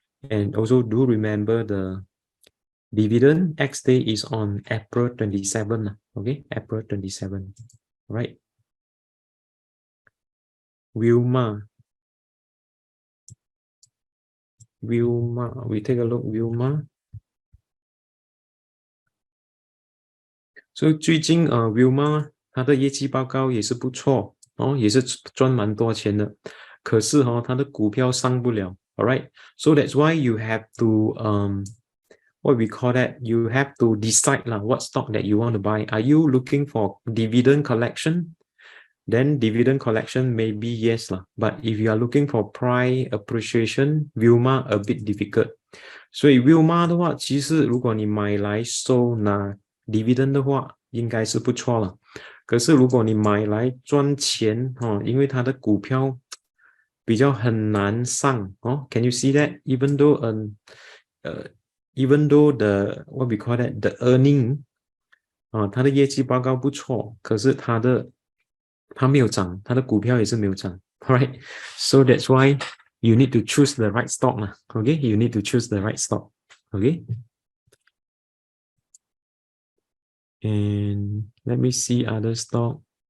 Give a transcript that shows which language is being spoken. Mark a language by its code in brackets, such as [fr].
[en] And also do remember the dividend X day is on April 27, okay, April 27, right? Wilma, we take a look, Wilma. So [zh] 最近Wilma 它的业绩报告也是不错哦，也是赚蛮多钱的，可是它的股票上不了 ， [en] alright? So that's why you have to what we call that? You have to decide what stock that you want to buy. Are you looking for dividend collection? Then dividend collection maybe yes but if you are looking for price appreciation, Wilma a bit difficult. [zh] 所以 Wilma 的话，其实如果你买来收拿 dividend 的话，应该是不错了。可是如果你买来赚钱因为它的股票比较很难上 [en] Can you see that? Even though the what we call that the earning [zh] 它的业绩报告不错，可是它没有涨，它的股票也是没有涨 ， [en] right? So that's why you need to choose the right stock okay? You need to choose the right stock, okay? And let me see other stock.